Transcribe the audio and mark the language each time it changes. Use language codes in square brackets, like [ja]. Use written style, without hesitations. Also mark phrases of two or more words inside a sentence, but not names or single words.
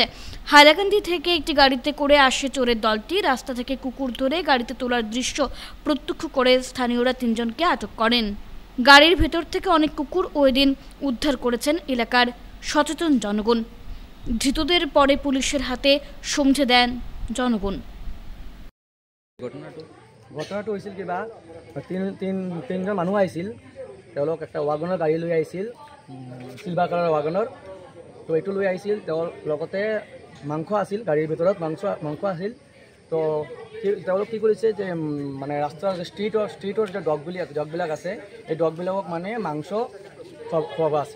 [bn] হাইলাকান্দি থেকে একটি গাড়িতে করে আসে চোরের দলটি। রাস্তা থেকে কুকুর ধরে গাড়িতে তোলার দৃশ্য প্রত্যক্ষ করে স্থানীয়রা 3 জনকে আটক করেন। গাড়ির ভেতর থেকে অনেক কুকুর ওই দিন উদ্ধার করেছেন এলাকার সচেতন জনগণ। ধৃতদের পরে পুলিশের হাতে সমঝে দেন জনগণ। [as] ঘটনাটো হৈছিল কিবা তিনজন মানুহ আহিছিল। তেওঁলোক একটা ৱাগনৰ গাড়ী লৈ আহিছিল, চিলভাৰ কালাৰৰ ৱাগনৰ। তো এইটো লৈ আহিছিল। তেওঁৰ লগতে মাংস আছিল, গাড়ীৰ ভিতৰত মাংস আছিল। তো তেওঁলোক কি কৰিছে যে মানে ৰাস্তাৰ ষ্ট্ৰীটৰ যে ডগবিলাক আছে, এই ডগবিলাকক মানে মাংস খোৱাব আছিল।